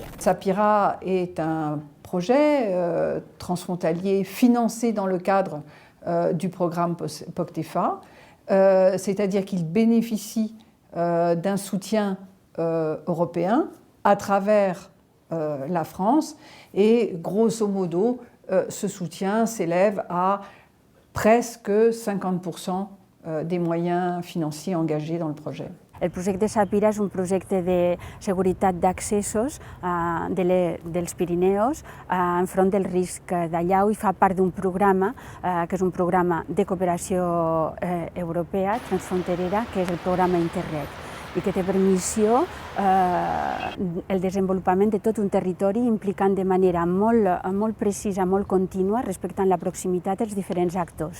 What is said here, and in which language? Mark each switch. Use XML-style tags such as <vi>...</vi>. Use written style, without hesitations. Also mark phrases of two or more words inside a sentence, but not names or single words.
<fr>Sapira est un projet transfrontalier financé dans le cadre du programme POCTEFA, c'est-à-dire qu'il bénéficie d'un soutien européen à travers la France. Et grosso modo, ce soutien s'élève à presque 50% des moyens financiers engagés dans le projet.</fr> <ca>El projecte Sapira és un projecte de seguretat d'accessos dels Pirineus enfront del risc d'allau i fa part d'un programa que és un programa de cooperació europea transfronterera, que és el programa Interreg, i que té per missió el desenvolupament de tot un territori implicant de manera molt precisa, molt contínua, respectant la proximitat dels diferents actors.</ca>